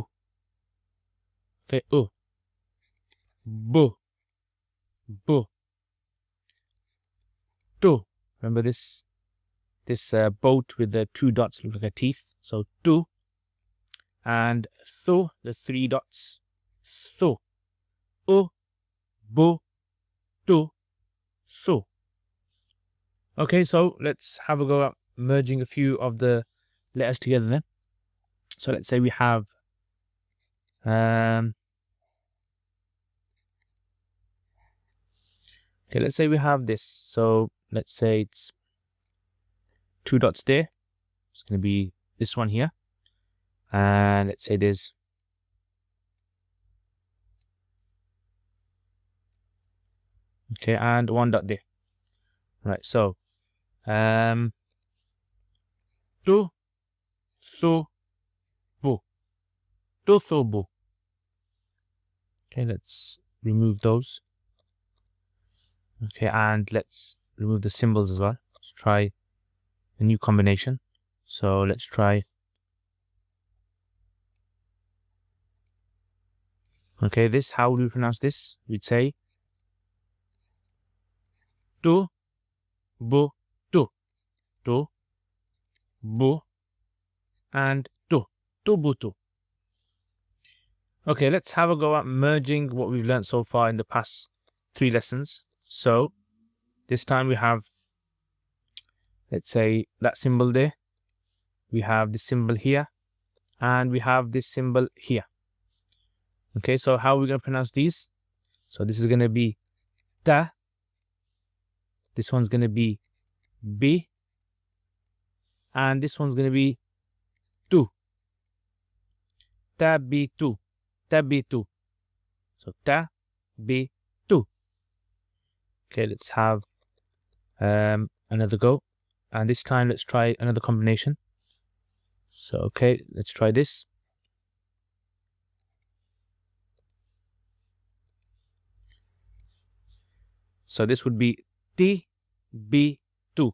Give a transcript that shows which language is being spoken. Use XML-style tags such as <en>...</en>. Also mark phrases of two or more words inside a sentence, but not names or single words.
<en>Okay, U. Bu, Bu. Tu. Remember this boat with the two dots look like a teeth. So tu. And thu, the three dots. Thu. U, bu, tu, thu. Okay, so let's have a go at merging a few of the letters together then. So let's say we have okay, let's say we have this. So let's say it's two dots there. It's going to be this one here. And let's say there's okay, and one dot there. Right, so tu, su, bu. Tu, su, bu. Okay, let's remove those. Okay, and let's remove the symbols as well. Let's try a new combination. So let's try. Okay, this, how would we pronounce this? We'd say tu, bu, tu. Tu, bu, and tu. Tu, bu, tu. Okay, let's have a go at merging what we've learned so far in the past 3 lessons. So this time we have, let's say, that symbol there. We have this symbol here. And we have this symbol here. Okay, so how are we going to pronounce these? So this is going to be ta. This one's going to be bi. And this one's going to be tu. Ta, bi, tu. Ta, bi, tu. So ta, bi, tu. Okay, let's have another go. And this time let's try another combination. So, okay, let's try this. So this would be T, B, 2.</en>